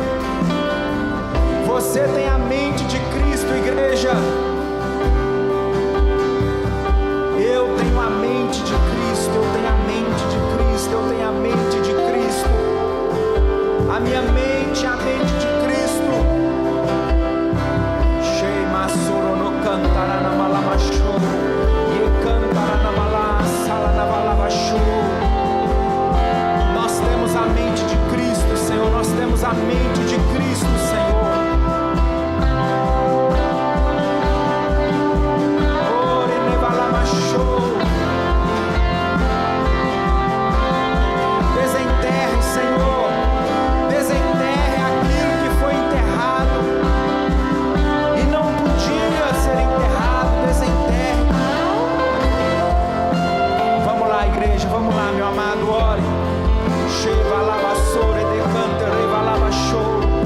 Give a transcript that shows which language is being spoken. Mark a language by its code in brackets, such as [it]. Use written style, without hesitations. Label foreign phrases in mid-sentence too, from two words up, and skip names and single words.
[pt] Você tem a mente de Cristo, igreja. Eu tenho a mente de Cristo, eu tenho a mente de Cristo, eu tenho a mente de Cristo. A minha mente é a mente de Cristo. Sheima sorono cantara na malamashu, e cantara na malasala na valamashu. Nós temos a mente de Cristo, Senhor. Nós temos a mente de Cristo, Senhor. Desenterre, Senhor. Desenterre aquilo que foi enterrado e não podia ser enterrado. Desenterre. Vamos lá, igreja. Vamos lá, meu amado. Ore. Sheva lavassore decante reva lavachou.